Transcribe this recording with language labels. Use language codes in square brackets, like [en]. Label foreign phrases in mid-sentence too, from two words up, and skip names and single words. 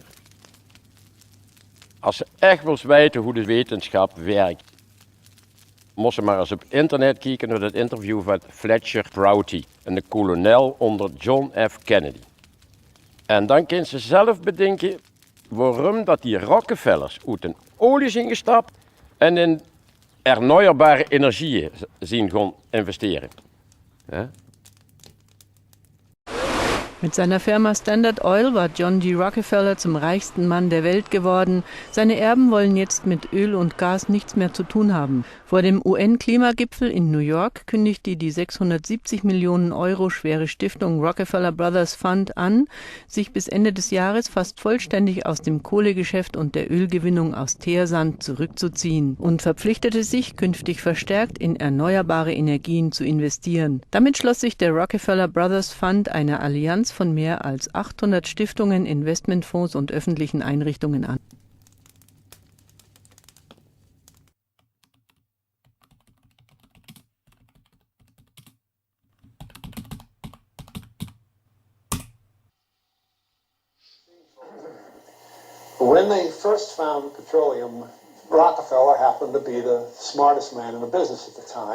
[nl] Als ze echt wil weten hoe de wetenschap werkt, moest ze maar eens op internet kijken naar het interview van Fletcher Prouty, een kolonel onder John F. Kennedy. En dan kan ze zelf bedenken waarom dat die Rockefellers uit een olie zijn gestapt en in erneuerbare energieën zien gaan investeren. Ja? [de] Mit seiner Firma Standard Oil war John D. Rockefeller zum reichsten Mann der Welt geworden. Seine Erben wollen jetzt mit Öl und Gas nichts mehr zu tun haben. Vor dem UN-Klimagipfel in New York kündigte die 670 Millionen Euro schwere Stiftung Rockefeller Brothers Fund an, sich bis Ende des Jahres fast vollständig aus dem Kohlegeschäft und der Ölgewinnung aus Teersand zurückzuziehen und verpflichtete sich, künftig verstärkt in erneuerbare Energien zu investieren. Damit schloss sich der Rockefeller Brothers Fund einer Allianz von mehr als 800 Stiftungen, Investmentfonds und öffentlichen Einrichtungen an. [en] When they first found petroleum, Rockefeller happened to be the smartest man in the business at the time.